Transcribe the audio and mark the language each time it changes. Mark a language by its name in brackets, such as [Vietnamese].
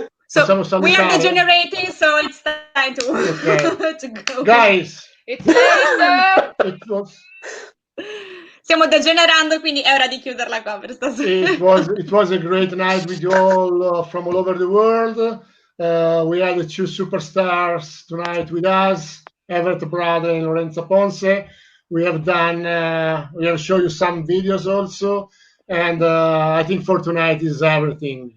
[English] So we are degenerating, so it's time to, to go. Guys. It's late. [Italian] Stiamo degenerando, quindi è ora di chiuderla qua per stasera. [English] It was a great night with you all from all over the world. We had the two superstars tonight with us, Everett Bradley Lorenza Ponce. We have shown you some videos also, and I think for tonight is everything.